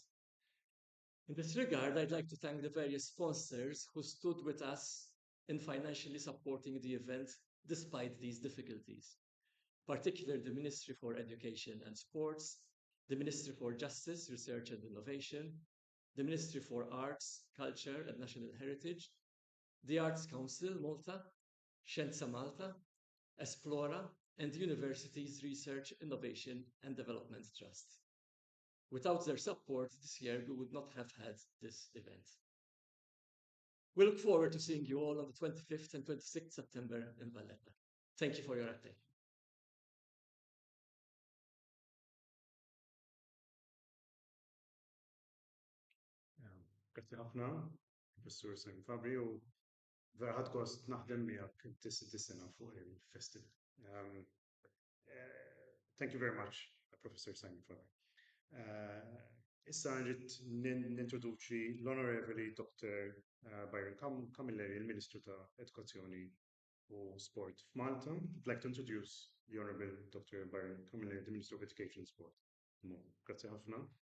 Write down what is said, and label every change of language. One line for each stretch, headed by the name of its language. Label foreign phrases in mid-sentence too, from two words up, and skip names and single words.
English: In this regard, I'd like to thank the various sponsors who stood with us in financially supporting the event despite these difficulties, particularly the Ministry for Education and Sports, the Ministry for Justice, Research and Innovation, the Ministry for Arts, Culture and National Heritage, the Arts Council Malta, Scienza Malta, Esplora, and the University's Research, Innovation and Development Trust. Without their support this year, we would not have had this event. We look forward to seeing you all on the 25th and 26th September in Valletta. Thank you for your attention.
Maltese: Grazie ħafna, Professor Simon Fabri, u vera ħadd gost naħdem miegħek dis-sena fuq il-festival.
English: Thank you very much, Professor Simon Fabri.
Maltese: Issa nrid nintroduċi l-Onorevoli Dr. Byron Camilleri, il-Ministru ta' Edukazzjoni u Sport f'Malta.
English: I'd like to introduce the Honorable Dr. Byron Camilleri, the Minister of Education and Sport.
Maltese: Grazie ħafna.